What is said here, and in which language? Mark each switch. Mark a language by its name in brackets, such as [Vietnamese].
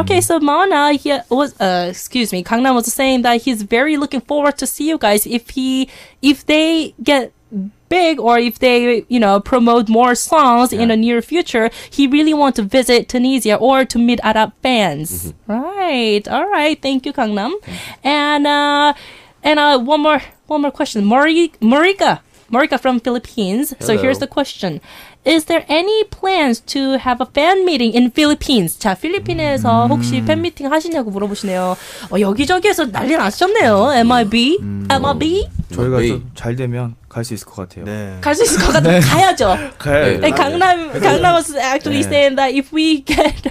[English] Okay, so Mana, Gangnam was saying that he's very looking forward to see you guys if they get big or if they, promote more songs in the near future, he really wants to visit Tunisia or to meet Arab fans. Right. All right. Thank you, Gangnam. And one more question. Marika from Philippines. So Hello. here's the question. Is there any plans to have a fan meeting in Philippines? [Korean] 자, 필리핀에서 혹시 팬 미팅 하시냐고 물어보시네요. 여기저기에서 난리 났었네요. M.I.B. M.I.B. 저희가 좀 잘 되면 갈 수 있을 것 같아요. 네. 갈 수 있을 것 같아요. 가야죠. 가야 [English] And Gangnam was actually saying that if we get